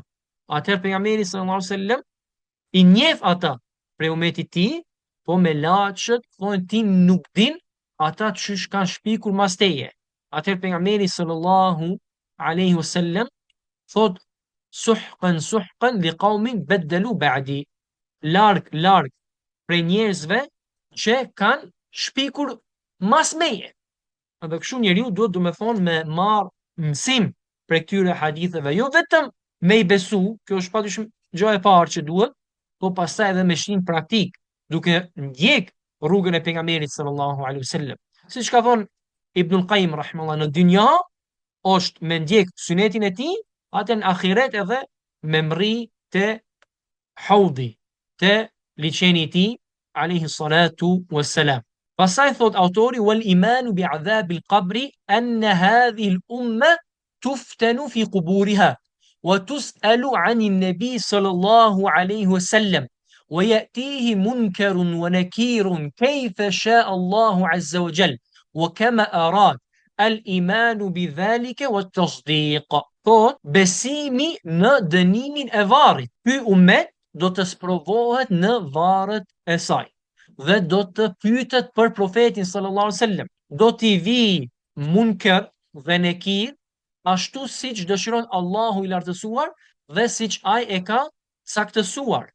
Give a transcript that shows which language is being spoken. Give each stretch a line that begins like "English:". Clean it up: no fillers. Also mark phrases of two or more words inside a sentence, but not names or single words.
Albanian: Atëherë pejgamberi
Arabic: صلى الله عليه وسلم
Albanian: i njeh ata prej umetit tij, po me laçët thonë ti nuk din ata çish kanë shpikur mas teje. Atëherë pejgamberi
Arabic: صلى الله عليه وسلم
Albanian: thot
Arabic: سحقا لقوم بدلوا بعدي.
Albanian: Larg prej njerëzve që kanë shpikur mas meje. Edhe kështu njeriu duhet do me thonë me marr mësim prej këtyre haditheve, jo vetëm me i besu, kjo është patyshim gjë e parë që duhet, po pastaj edhe me shtin praktik, duke ndjek rrugën e pejgamberit
Arabic: صلى الله عليه وسلم.
Albanian: Siç ka thonë Ibnul Qayyim rahimahullah, në dynja është me ndjek sunetin e tij, atë në ahiret edhe me mri të haudhi, të liçeni i tij
Arabic: عليه الصلاة والسلام.
Albanian: Pastaj thot autori
Arabic: والإيمان بعذاب القبر أن هذه الأمة تفتن في قبورها وتسأل عن النبي صلى الله عليه وسلم ويأتيه منكر ونكير كيف شاء الله عز وجل وكما أراد الإيمان بذلك والتصديق.
Albanian: Thot besimi në dënimin e varrit. Ky ummet do të sprovohet në varret e saj dhe do të pyetet për profetin
Arabic: صلى الله عليه وسلم.
Albanian: Do t'i vi munker dhe nekir ashtu siç dëshiron Allahu i lartësuar dhe siç ai e ka saktësuar.